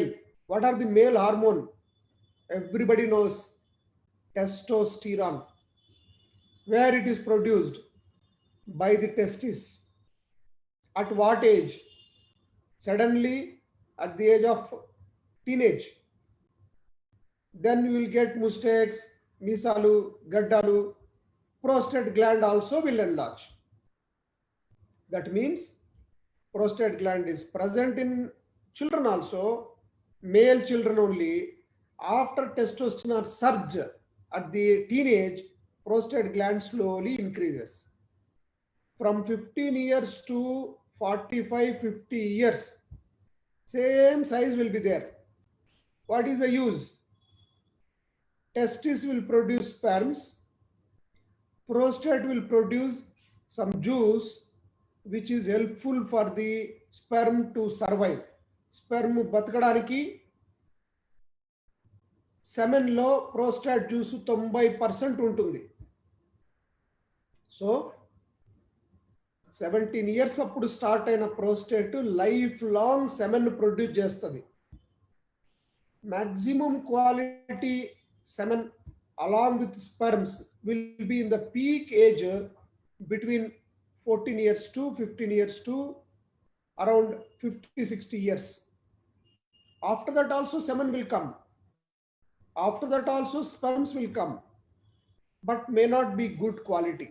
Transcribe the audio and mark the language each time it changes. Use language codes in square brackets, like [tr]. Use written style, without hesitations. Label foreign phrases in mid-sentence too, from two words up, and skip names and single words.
[en] What are the male hormone? Everybody knows testosterone. Where it is produced? By the testis. At what age? Suddenly at the age of teenage. Then you will get mustaches, [te] మీసాలు, గడ్డాలు. [en] Prostate gland also will enlarge. That means prostate gland is present in children also, male children only. After testosterone surge at the teenage, prostate gland slowly increases. From 15 years to 45, 50 years, same size will be there. What is the use? Testis will produce sperms, prostate will produce some juice which is helpful for the sperm to survive. [te] Sperm బతకడానికి సెమెన్ లో [en] prostate juice [te] 90% ఉంటుంది. సో [en] 17 years [te] అప్పుడు స్టార్ట్ అయిన [en] prostate life long semen produce [te] చేస్తుంది. [en] maximum quality semen along with sperms will be in the peak age between 14 years to 15 years to around 50-60 years. After that also semen will come. After that also sperms will come, but may not be good quality.